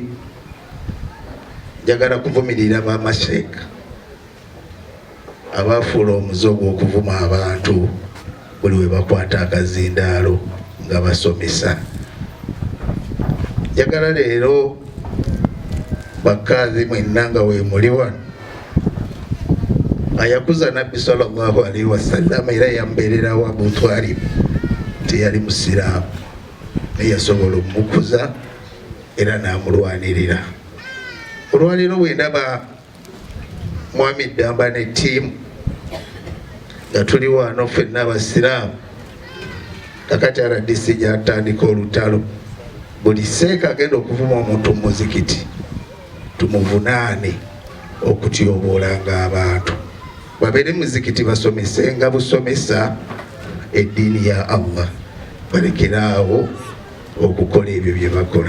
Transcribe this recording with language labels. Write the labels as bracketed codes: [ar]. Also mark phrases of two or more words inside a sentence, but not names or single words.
[lg] Njagala kuvumirira baamasheeka abaafuula omuze ogw'okuvuma abantu buli we bakwata akazindaalo nga basomesa. Njagala leero bakaazi mwenna nga weemuli wano ayakuza Nabbi [ar] sallallahu alaihi wasallam [lg] era yambeererawo Abu Talib teyali musiraamu naye yasobola omukuza era n'amulwanirira. Olwaleero bwe ndaba Mwami Damba ne ttiimu nga tuli wano ffenna abasiraamu kakati RDC gyatandika olutalo buli seeka agenda okuvuma omuntu mu muzikiti tumuvunaane okutyoboolanga abantu babeere muzikiti basomesenga busomesa eddiini ya Allah balekeraawo okukola ebyo bye bakola.